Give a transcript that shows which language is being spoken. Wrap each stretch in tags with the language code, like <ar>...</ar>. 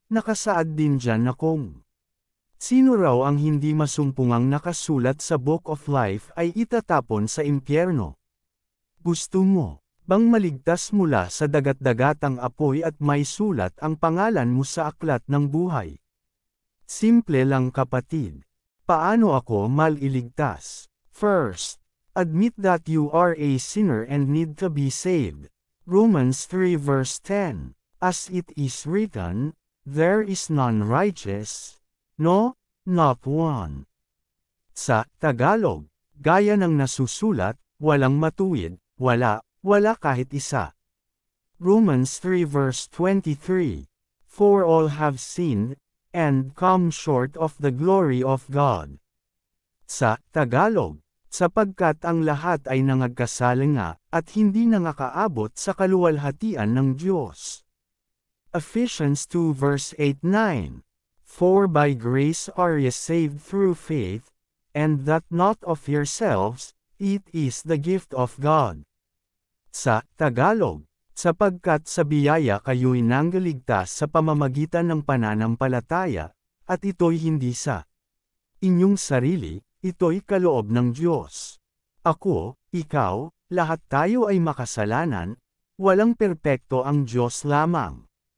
<tl>Nakasaad din dyan na kung sino raw ang hindi masumpungang nakasulat sa Book of Life ay itatapon sa impyerno. Gusto mo bang maligtas mula sa dagat-dagatang apoy at may sulat ang pangalan mo sa aklat ng buhay? Simple lang, kapatid. Paano ako maliligtas?</tl> <en>First, admit that you are a sinner and need to be saved. Romans 3 verse 10. As it is written, there is none righteous, no, not one.</en> <tl>Sa Tagalog, gaya ng nasusulat, walang matuwid, wala kahit isa.</tl> <en>Romans 3 verse 23. For all have sinned, and come short of the glory of God.</en> <tl>Sa Tagalog, sapagkat ang lahat ay nangagkasala at hindi nangakaabot sa kaluwalhatian ng Diyos.</tl> <en>Ephesians 2 verse 8-9. For by grace are ye saved through faith, and that not of yourselves, it is the gift of God.</en> <tl>Sa Tagalog, sapagkat sa biyaya kayo'y nanggaligtas sa pamamagitan ng pananampalataya, at ito'y hindi sa inyong sarili, ito'y kaloob ng Diyos. Ako, ikaw, lahat tayo ay makasalanan, walang perpekto, ang Diyos lamang.</tl>